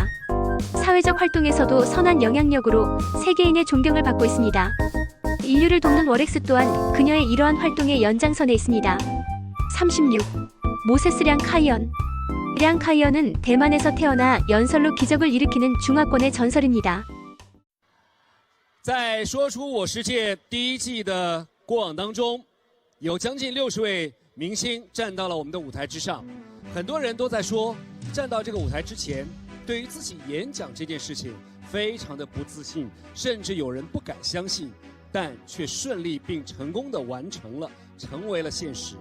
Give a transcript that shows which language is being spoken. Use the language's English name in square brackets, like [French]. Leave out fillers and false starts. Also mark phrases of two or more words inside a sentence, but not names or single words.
[Korean] 사회적 활동에서도 선한 영향력으로 세계인의 존경을 받고 있습니다. 인류를 돕는 월엑스 또한 그녀의 이러한 활동의 연장선에 있습니다. 36. 모세스 량 카이언. 량 카이언은 대만에서 태어나 연설로 기적을 일으키는 중화권의 전설입니다. [Chinese] 在说出我世界第一季的过往当中，有将近60位明星站到了我们的舞台之上。很多人都在说，站到这个舞台之前，对于自己演讲这件事情非常的不自信，甚至有人不敢相信，但却顺利并成功的完成了，成为了现实。